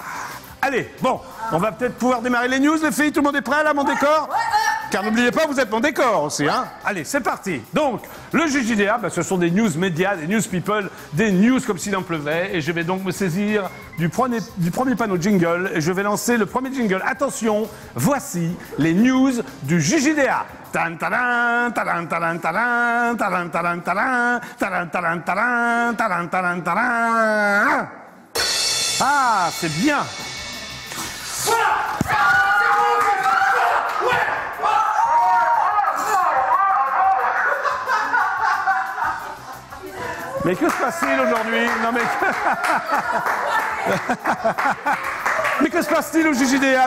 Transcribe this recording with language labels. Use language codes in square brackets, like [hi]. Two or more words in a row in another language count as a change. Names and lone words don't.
[fr] Allez, bon, on va peut-être pouvoir démarrer les news, les filles. Tout le monde est prêt, là, mon décor? Car n'oubliez pas, vous êtes mon décor aussi, hein. Allez, c'est parti. Donc, le JJDA, ce sont des news médias, des news people, des news comme s'il en pleuvait. Et je vais donc me saisir du premier panneau jingle et je vais lancer le premier jingle. Attention, voici les news du JJDA. Tan tadan, tadan tadan tadan, tadan tadan tadan, tadan tadan tadan, tadan tadan tadan. Ah, c'est bien. Mais que se passe-t-il aujourd'hui? Non mais... mais que se passe-t-il au JJDA?